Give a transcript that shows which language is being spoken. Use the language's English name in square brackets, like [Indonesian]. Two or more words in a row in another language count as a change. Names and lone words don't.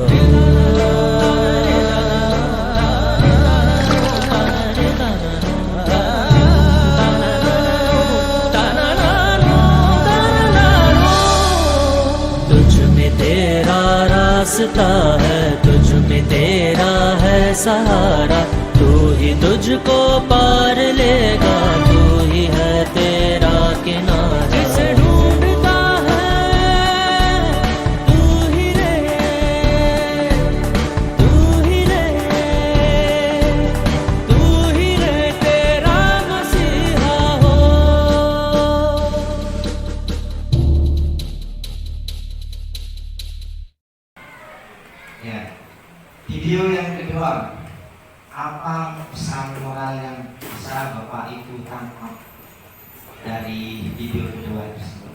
[Hindi] तुझ में तेरा रास्ता है, तुझ में तेरा है सहारा, तू ही तुझको पार लेगा, तू ही है तेरा किनारा। जिसे ढूंढता है तू ही रहे, तू ही रहे, तू ही रहे तेरा मसीहा हो। [Indonesian] Ya, video yang kedua, apa pesan moral yang bisa Bapak Ibu tangkap dari video kedua tersebut?